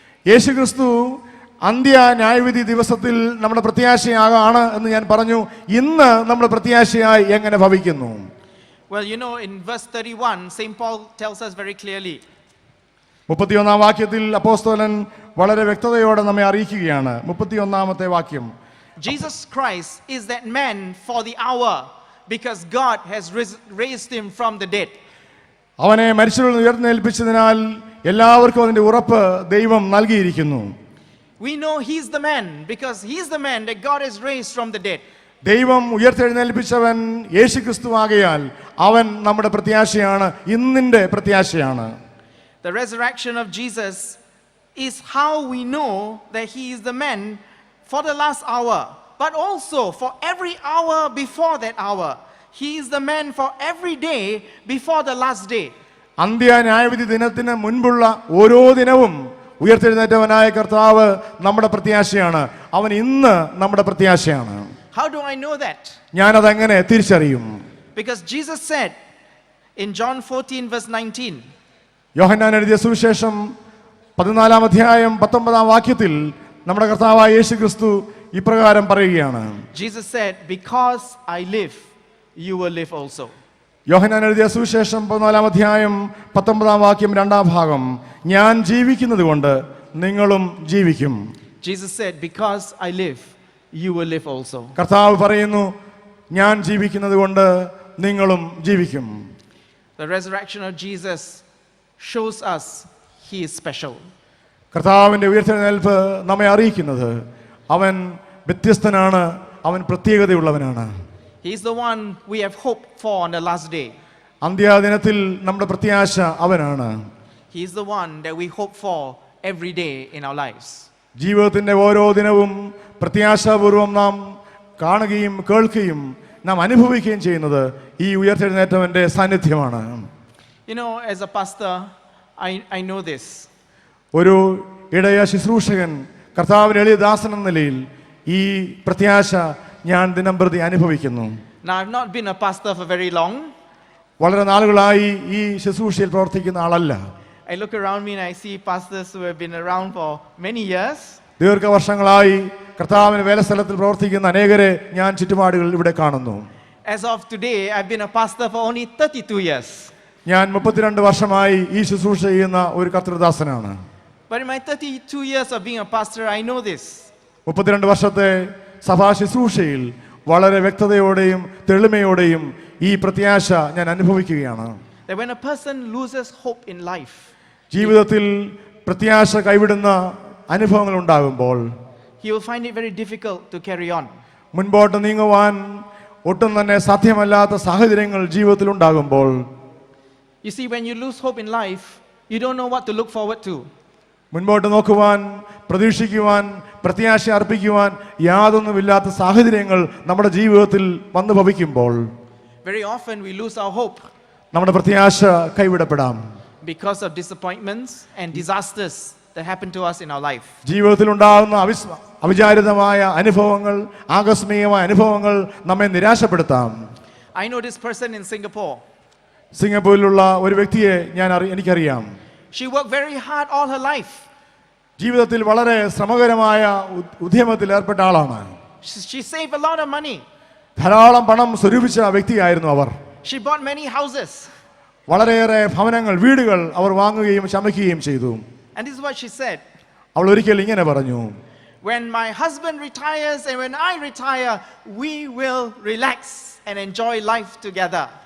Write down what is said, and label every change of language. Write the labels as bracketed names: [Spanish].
[Malayalam] യേശുക്രിസ്തു അന്ത്യ ന്യായവിധി ദിവസത്തിൽ നമ്മുടെ പ്രത്യാശയാണ് എന്ന് ഞാൻ പറഞ്ഞു. ഇന്ന് നമ്മുടെ പ്രത്യാശയായി എങ്ങനെ ഭവിക്കുന്നു? [English] Well, you know, in verse 31, St. Paul tells us very clearly. [Malayalam] 31-ാം വാക്യത്തിൽ അപ്പോസ്തലൻ വളരെ വ്യക്തതയോടെ നമ്മെ അറിയിക്കുകയാണ്. 31-ാമത്തെ വാക്യം, [English] Jesus Christ is that man for the hour because God has raised him from the dead. [Malayalam] അവനെ മരിച്ചവരിൽ ഉയർന്നേൽപ്പിച്ചതിനാൽ എല്ലാവർക്കും അതിന്റെ ഉറപ്പ് ദൈവം നൽകിയിരിക്കുന്നു. [English] We know he's the man because he's the man that God has raised from the dead. [Malayalam] ദൈവം ഉയർത്തെഴുന്നേൽപ്പിച്ചവൻ യേശുക്രിസ്തു ആകയാൽ അവൻ നമ്മുടെ പ്രത്യാശയാണ്, ഇന്നിന്റെ പ്രത്യാശയാണ്. [English] The resurrection of Jesus is how we know that he is the man for the last hour, but also for every hour before that hour. He is the man for every day before the last day. [Malayalam] അന്ത്യ ന്യായവിധി ദിനത്തിന് മുൻപുള്ള ഓരോ ദിനവും ഉയർത്തെഴുന്നേറ്റവനായ കർത്താവ് നമ്മുടെ പ്രത്യാശയാണ്. അവൻ ഇന്ന് നമ്മുടെ പ്രത്യാശയാണ്. [English] How do I know that? [Malayalam] ഞാനതെങ്ങനെ തിരിച്ചറിയും? [English] Because Jesus said in John 14 verse 19, [Malayalam] യോഹന്നാൻ എഴുതിയ സുവിശേഷം 14 അധ്യായം 19 വാക്യത്തിൽ നമ്മുടെ കർത്താവായ യേശു ക്രിസ്തു ഇപ്രകാരം പറയുകയാണ്. [English] Jesus said, because I live, you will live also. [Malayalam] യോഹന്നാൻ എഴുതിയ സുവിശേഷം 14 അധ്യായം 19 വാക്യം 2 ഭാഗം, ഞാൻ ജീവിക്കുന്നത് കൊണ്ട് നിങ്ങളും ജീവിക്കും. [English] Jesus said, because I live, you will live also. [Malayalam] കർത്താവ് പറയുന്നു, ഞാൻ ജീവിക്കുന്നത് കൊണ്ട് നിങ്ങളും ജീവിക്കും. [English] The resurrection of Jesus shows us he is special. [Malayalam] കർത്താവിൻ്റെ ഉയർത്തെഴുന്നേൽപ്പ് നമ്മെ അറിയിക്കുന്നത് അവൻ വ്യത്യസ്തനാണ്, അവൻ പ്രത്യേകതയുള്ളവനാണ്. [English] He is the one we have hoped for on the last day. [Malayalam] അന്ത്യദിനത്തിൽ നമ്മുടെ പ്രത്യാശ അവനാണ്. [English] He is the one that we hope for every day in our lives. [Malayalam] ജീവിതത്തിൻ്റെ ഓരോ ദിനവും പ്രത്യാശാപൂർവം നാം കാണുകയും കേൾക്കുകയും നാം അനുഭവിക്കുകയും ചെയ്യുന്നത് ഈ ഉയർത്തെഴുന്നേറ്റവൻ്റെ സാന്നിധ്യമാണ്. [English] You know, as a pastor, I know this. [Malayalam] ഒരു ഇടയ ശുശ്രൂഷകൻ, കർത്താവിൻ്റെ എളിയ ദാസൻ എന്ന നിലയിൽ ഈ പ്രത്യാശ ഞാൻ ദിനംപ്രതി അനുഭവിക്കുന്നു. [English] Now, I've not been a pastor for very long. [Malayalam] വളരെ നാളുകളായി ഈ ശുശ്രൂഷയിൽ പ്രവർത്തിക്കുന്ന ആളല്ല. [English] I look around me and I see pastors who have been around for many years. [Malayalam] ദീർഘവർഷങ്ങളായി കർത്താവിൻ്റെ വേലസ്ഥലത്തിൽ പ്രവർത്തിക്കുന്ന അനേകരെ ഞാൻ ചുറ്റുപാടുകൾ ഇവിടെ കാണുന്നു. [English] As of today, I've been a pastor for only 32 years. [Malayalam] ഞാൻ 32 വർഷമായി ഈ ശുശ്രൂഷ ചെയ്യുന്ന ഒരു കർത്തൃദാസനാണ്. [English] But in my 32 years of being a pastor, I know this. [Malayalam] 32 വർഷത്തെ സഭാ ശുശ്രൂഷയിൽ വളരെ വ്യക്തതയോടെയും തെളിമയോടെയും ഈ പ്രത്യാശ ഞാൻ അനുഭവിക്കുകയാണ്. [English] That when a person loses hope in life, [Malayalam] ജീവിതത്തിൽ പ്രത്യാശ കൈവിടുന്ന അനുഭവങ്ങൾ ഉണ്ടാകുമ്പോൾ [English] he will find it very difficult to carry on. [Malayalam] മുൻപോട്ട് നീങ്ങുവാൻ ഒട്ടും തന്നെ സാധ്യമല്ലാത്ത സാഹചര്യങ്ങൾ ജീവിതത്തിൽ ഉണ്ടാകുമ്പോൾ, [English] You see, when you lose hope in life, you don't know what to look forward to. [Malayalam] മുൻപോട്ട് നോക്കുവാൻ, പ്രതീക്ഷിക്കുവാൻ, പ്രത്യാശ അർപ്പിക്കുവാൻ യാതൊന്നുമില്ലാത്ത സാഹചര്യങ്ങൾ നമ്മുടെ ജീവിതത്തിൽ വന്നു ഭവിക്കുമ്പോൾ [English] Very often we lose our hope [Malayalam] നമ്മുടെ പ്രത്യാശ കൈവിടപ്പെടാം. [English] because of disappointments and disasters that happen to us in our life. [Malayalam] ജീവിതത്തിൽ ഉണ്ടാകുന്ന അവിചാരിതമായ അനുഭവങ്ങൾ, ആകസ്മികമായ അനുഭവങ്ങൾ നമ്മെ നിരാശപ്പെടുത്താം. [English] I know this person in Singapore. [Malayalam] സിംഗപ്പൂരിലുള്ള ഒരു വ്യക്തിയെ എനിക്കറിയാം. [English] She worked very hard all her life. [Malayalam] ജീവിതത്തിൽ വളരെ ശ്രമകരമായ ഉദ്യമത്തിൽ ഏർപ്പെട്ട ആളാണ്. [English] She saved a lot of money. [Malayalam] ധാരാളം പണം സ്വരൂപിച്ച വ്യക്തിയായിരുന്നു അവർ. [English] She bought many houses. [Malayalam] വളരെയേറെ ഭവനങ്ങൾ, വീടുകൾ അവർ വാങ്ങുകയും ചമയ്ക്കുകയും ചെയ്തു. [English] And this is what she said. [Malayalam] അവൾ ഒരിക്കൽ ഇങ്ങനെ പറഞ്ഞു, [English] When my husband retires and when I retire, we will relax and enjoy life together.